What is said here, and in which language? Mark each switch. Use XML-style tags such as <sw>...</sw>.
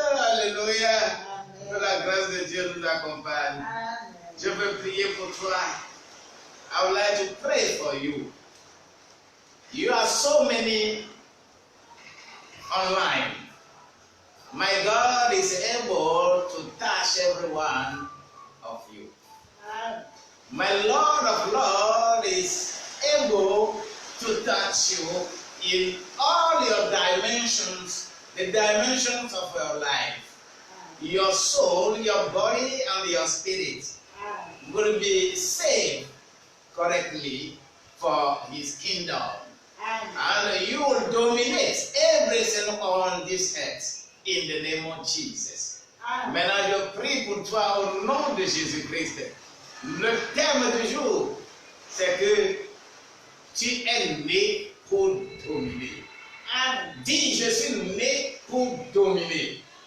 <fr>Alléluia. Que la grâce de Dieu nous accompagne. Je veux prier pour toi.</fr> <en>I would like to pray for you. You are so many online. My God is able to touch every one of you. My Lord of Lords is able to touch you in all your dimensions, the dimensions of your life. your soul, your body, and your spirit will be saved correctly for his kingdom. And you will dominate everything on this earth in the name of Jesus.</en> <fr>Maintenant, je prie pour toi au nom de Jésus-Christ. Le thème du jour, c'est que tu es né pour dominer. Dis, je suis né pour dominer.</fr>